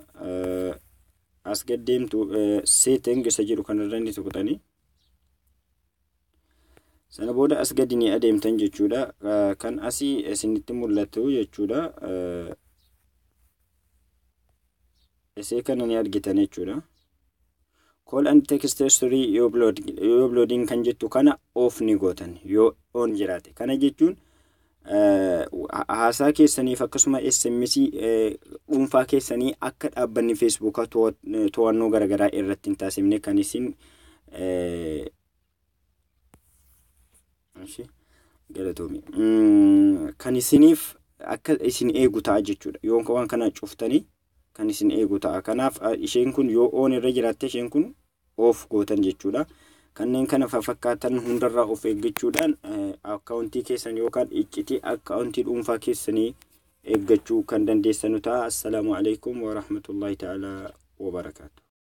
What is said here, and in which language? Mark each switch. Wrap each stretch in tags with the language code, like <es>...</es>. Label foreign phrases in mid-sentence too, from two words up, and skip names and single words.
<om>As gad deemtu setting isa jiru kanarra ni tuqxanii. Sana booda as gad ni adeemtan jechuudha. Kan asii isinitti mul'atu jechuudha. Isee kana ni argitan jechuudha.</om> <en>Call and text history</en> <om>yoo uploading kan jettu kana off ni gootan yoo on jiraate. Kana jechuun haasaa keessaniif akkasuma SMS dhuunfaa keessanii akka dhaabbanni Facebook to'annoo garagaraa irratti hin taasifne kan isin kan isiniif akka isin eegu ta'a jechuudha. Yoo waan kana cuftanii kan isin eegu ta'a. Kanaaf isheen kun yoo on irra jiraatte isheen kun off gootan jechuudha. Kanneen kana fakkaatan hundarraa of eeggachuudhaan akkaawuntii keessan yookaan iccitii akkaawuntii dhuunfaa keessanii eeggachuu kan dandeessanu ta'a.</om> <ar>السلام عليكم ورحمة الله تعالى وبركاته.</ar>